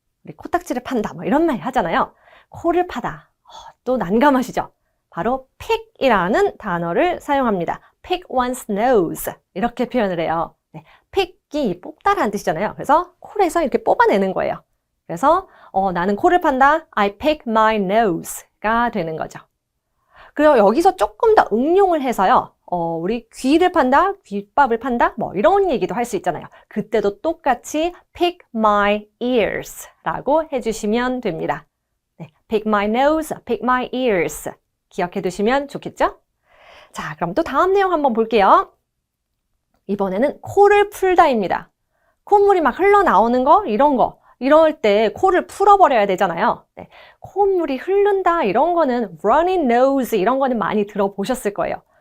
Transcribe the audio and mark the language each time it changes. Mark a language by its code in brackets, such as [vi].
[ko] 우리 코딱지를 판다. 이런 말 하잖아요. 코를 파다. 또 난감하시죠? 바로 pick이라는 단어를 사용합니다. [en] pick one's nose [ko] 이렇게 표현을 해요. pick이 뽑다라는 뜻이잖아요. 그래서 코에서 이렇게 뽑아내는 거예요. 그래서 나는 코를 판다. [en] I pick my nose [ko] 가 되는 거죠. 그리고 여기서 조금 더 응용을 해서요. 우리 귀를 판다, 귓밥을 판다, 이런 얘기도 할 수 있잖아요. 그때도 똑같이 [en] pick my ears [ko] 라고 해주시면 됩니다. [en] pick my nose, pick my ears. [ko] 기억해 두시면 좋겠죠? 자, 그럼 또 다음 내용 한번 볼게요. 이번에는 코를 풀다입니다. 콧물이 막 흘러나오는 거, 이런 거. 이럴 때 코를 풀어버려야 되잖아요. 콧물이 흐른다, 이런 거는 [en] running nose, [ko] 이런 거는 많이 들어보셨을 거예요.